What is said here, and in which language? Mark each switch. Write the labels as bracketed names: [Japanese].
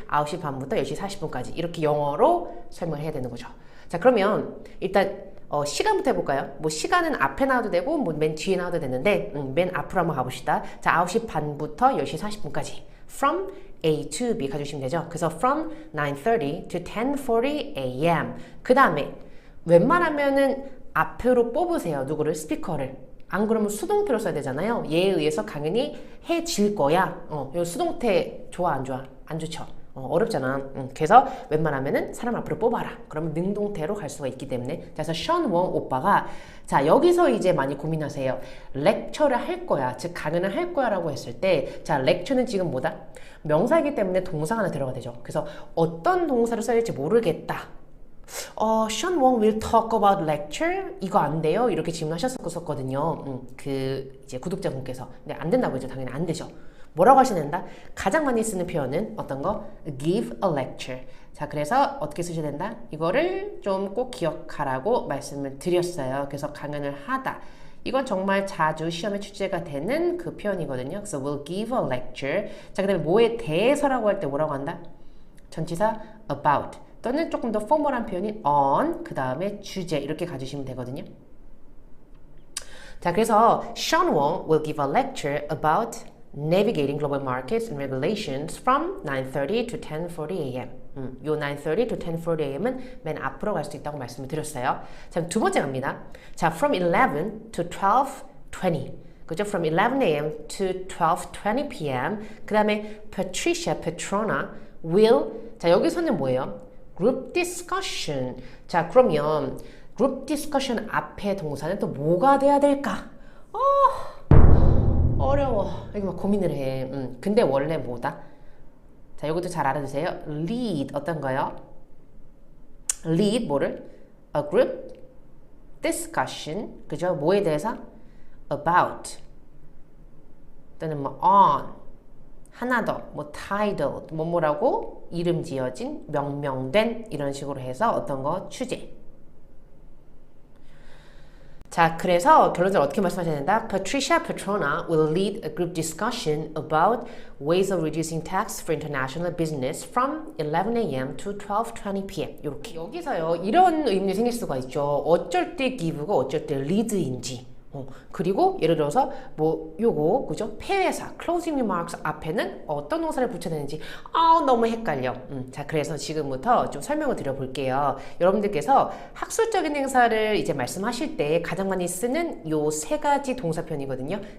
[Korean] 9시 반부터 10시 40분까지 이렇게 영어로 설명을 해야 되는 거죠. 자, 그러면 일단 시간부터 해볼까요? 뭐 시간은 앞에 나와도 되고 뭐 맨 뒤에 나와도 되는데 맨 앞으로 한번 가봅시다. 자, 9시 반부터 10시 40분까지 [English] from A to B [Korean] 가주시면 되죠. [English] 그래서 from 9:30 to 10:40 a.m. [Korean] 그 다음에 웬만하면은 앞으로 뽑으세요. 누구를? 스피커를. 안 그러면 수동태로 써야 되잖아요. 얘에 의해서 강연이 해질 거야. 요 수동태 좋아 안 좋아? 안 좋죠. 어렵잖아. 그래서 웬만하면은 사람 앞으로 뽑아라. 그러면 능동태로 갈 수가 있기 때문에. 그래서 션 웡 오빠가 자, 여기서 이제 많이 고민하세요. 렉처를 할 거야, 즉 강연을 할 거야 라고 했을 때, 자, 렉처는 지금 뭐다? 명사이기 때문에 동사가 하나 들어가 되죠. 그래서 어떤 동사를 써야 될지 모르겠다. [English] 션 웡 will talk about lecture? [Korean] 이거 안 돼요? 이렇게 질문하셨었거든요. 그 이제 구독자분께서. 근데 안 된다고 했죠. 당연히 안 되죠. 뭐라고 하셔야 된다? 가장 많이 쓰는 표현은 어떤 거? [English] give a lecture. [Korean] 자, 그래서 어떻게 쓰셔야 된다? 이거를 좀 꼭 기억하라고 말씀을 드렸어요. 그래서 강연을 하다. 이건 정말 자주 시험에 출제가 되는 그 표현이거든요. [English] 그래서 will give a lecture. [Korean] 자, 그 다음에 뭐에 대해서라고 할 때 뭐라고 한다? 전치사 about. 또는 조금 더 포멀한 표현인 on, 그 다음에 주제 이렇게 가주시면 되거든요. [English] 자, 그래서 Sean Wong will give a lecture about navigating global markets and regulations from 9:30 to 10:40 a.m. [Korean] 요 [English] 9:30 to 10:40 a.m. [Korean] 은 맨 앞으로 갈 수 있다고 말씀을 드렸어요. 자, 두 번째 갑니다. 자, [English] from 11 to 12:20. [Korean] 그죠? [English] From 11 a.m. to 12:20 p.m. [Korean] 그 다음에 Patricia Petrona will, 자, 여기서는 뭐예요? [English] group discussion. [Korean] 자, 그러면 group discussion 앞에 동사는 또 뭐가 돼야 될까? 어려워. 이거 막 고민을 해. 근데 원래 뭐다? 자, 이것도 잘 알아두세요. lead 어떤 거요? lead 뭐를? a group discussion. 그죠? 뭐에 대해서? about 또는 뭐 on, 하나 더, 뭐 title, 뭐라고 이름 지어진, 명명된 이런 식으로 해서 어떤 거? 주제. 자, 그래서 결론적으로 어떻게 말씀하셔야 된다? [English] Patricia Petrona will lead a group discussion about ways of reducing tax for international business from 11 a.m. to 12:20 p.m. [Korean] 이렇게. 여기서요, 이런 의문이 생길 수가 있죠. 어쩔 때 give가 어쩔 때 lead인지. 그리고 예를 들어서 뭐 요거 그죠? 폐회사 closing remarks 앞에는 어떤 동사를 붙여야 되는지 너무 헷갈려. 자, 그래서 지금부터 좀 설명을 드려볼게요. 여러분들께서 학술적인 행사를 이제 말씀하실 때 가장 많이 쓰는 요 세 가지 동사편이거든요.